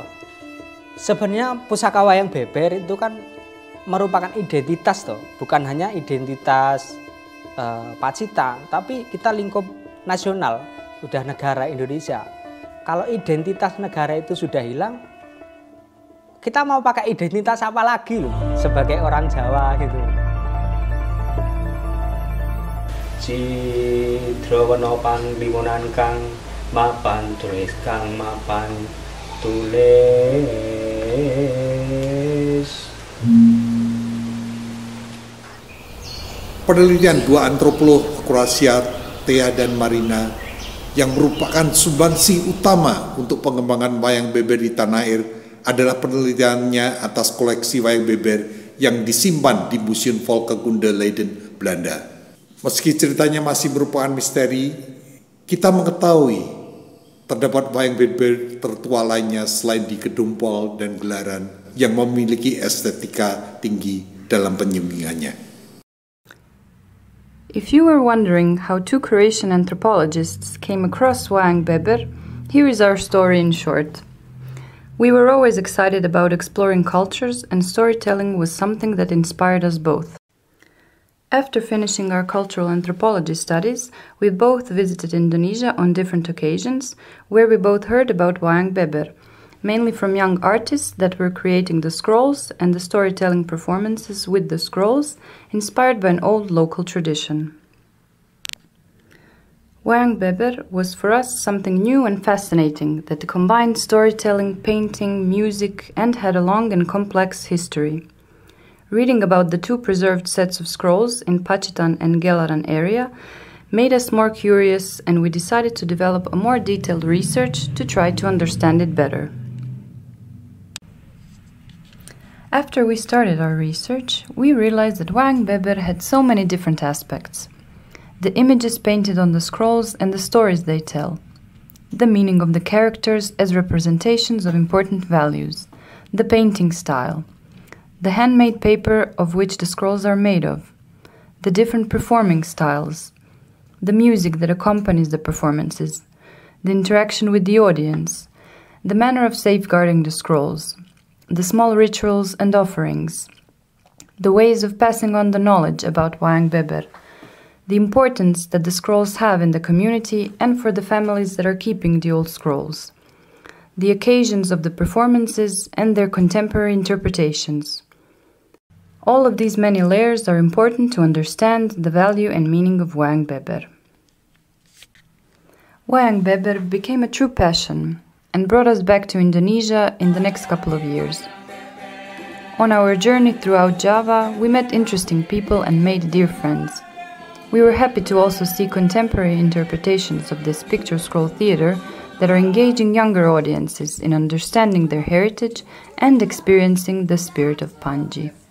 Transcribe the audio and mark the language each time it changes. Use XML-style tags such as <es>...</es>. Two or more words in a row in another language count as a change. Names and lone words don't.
<id>Sebenarnya pusaka wayang beber itu kan merupakan identitas toh, bukan hanya identitas Pacitan, tapi kita lingkup nasional, udah negara Indonesia. Kalau identitas negara itu sudah hilang, kita mau pakai identitas apa lagi loh sebagai orang Jawa gitu.</id> <jv>Cidrawena panglimunan kang mapan tulis kang mapan tulis.</jv> <id>Penelitian dua antropolog Kroasia, Thea dan Marina, yang merupakan sumbangsi utama untuk pengembangan wayang beber di tanah air, adalah penelitiannya atas koleksi wayang beber yang disimpan di Museum Volkenkunde Leiden, Belanda. Meski ceritanya masih merupakan misteri, kita mengetahui terdapat wayang beber tertua lainnya selain di Gedompol dan Gelaran yang memiliki estetika tinggi dalam penyembunyiannya.</id> <en>If you were wondering how two Croatian anthropologists came across wayang beber, here is our story in short. We were always excited about exploring cultures, and storytelling was something that inspired us both. After finishing our cultural anthropology studies, we both visited Indonesia on different occasions, where we both heard about wayang beber, mainly from young artists that were creating the scrolls and the storytelling performances with the scrolls, inspired by an old local tradition. Wayang beber was for us something new and fascinating that combined storytelling, painting, music, and had a long and complex history. Reading about the two preserved sets of scrolls in Pacitan and Gelaran area made us more curious, and we decided to develop a more detailed research to try to understand it better. After we started our research, we realized that wayang beber had so many different aspects. The images painted on the scrolls and the stories they tell, the meaning of the characters as representations of important values, the painting style, the handmade paper of which the scrolls are made of, the different performing styles, the music that accompanies the performances, the interaction with the audience, the manner of safeguarding the scrolls, the small rituals and offerings, the ways of passing on the knowledge about wayang beber, the importance that the scrolls have in the community and for the families that are keeping the old scrolls, the occasions of the performances and their contemporary interpretations. All of these many layers are important to understand the value and meaning of wayang beber. Wayang beber became a true passion and brought us back to Indonesia in the next couple of years. On our journey throughout Java, we met interesting people and made dear friends. We were happy to also see contemporary interpretations of this picture scroll theater that are engaging younger audiences in understanding their heritage and experiencing the spirit of Panji.</en>